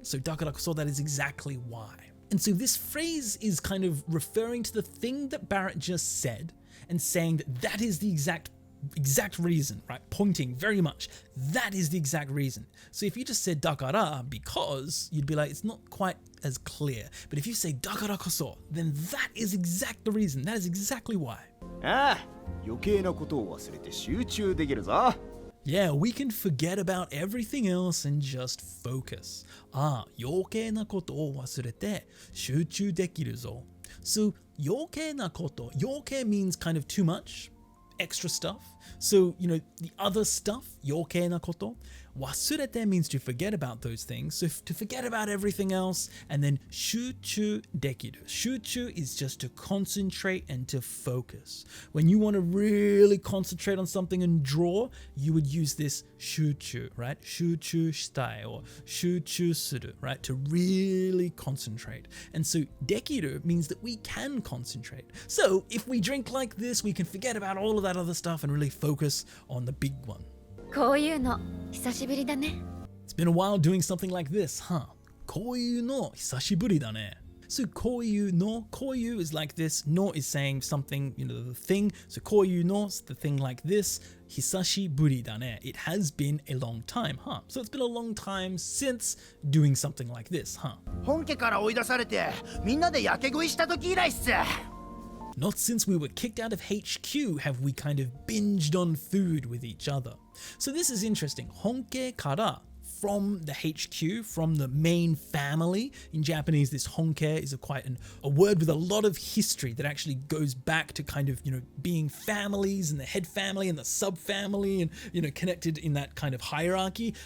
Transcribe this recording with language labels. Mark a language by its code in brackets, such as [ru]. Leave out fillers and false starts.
[en] So, [ja] dakara koso, [en] that is exactly why. And so this phrase is kind of referring to the thing that Barrett just said and saying that that is the exact exact reason, right? Pointing very much. That is the exact reason. So if you just said dakara because, you'd be like, it's not quite as clear. But if you say [ja] dakara koso, [en] then that is exact the reason. That is exactly why. [ja] ああ、余計なことを忘れて集中できるぞ。 [en] Yeah, we can forget about everything else and just focus. [ja] 余計なことを忘れて集中できるぞ. [en] So, [ja] 余計なこと, [en] 余計 means kind of too much, extra stuff. So, you know, the other stuff, [ja] 余計なこと. [en] 忘れて means to forget about those things. So, to forget about everything else, and then [ja] 集中できる. [en] 集中 is just to concentrate and to focus. When you want to really concentrate on something and draw, you would use this 集中, right? [ja] 集中したい [en] or [ja] 集中する, [en] right? To really concentrate. And so できる means that we can concentrate. So, if we drink like this, we can forget about all of that other stuff and really focus on the big one. [ja] こういうの久しぶりだね。 [en] It's been a while doing something like this, huh? [ja] こういうの久しぶりだね. [en] So [ja] こういうの, [en] こういう is like this, no is saying something, you know, the thing. So [ja] こういうの [en] is the thing like this. [ja] 久しぶりだね. [en] It has been a long time, huh? So it's been a long time since doing something like this, huh? [ja] 本家から追い出されてみんなでやけ食いした時以来っす。 [en] Not since we were kicked out of HQ have we kind of binged on food with each other. So this is interesting. [ja] Honke kara, [en] from the HQ, from the main family. In Japanese, this honke is a word with a lot of history that actually goes back to kind of, you know, being families and the head family and the sub-family and, you know, connected in that kind of hierarchy.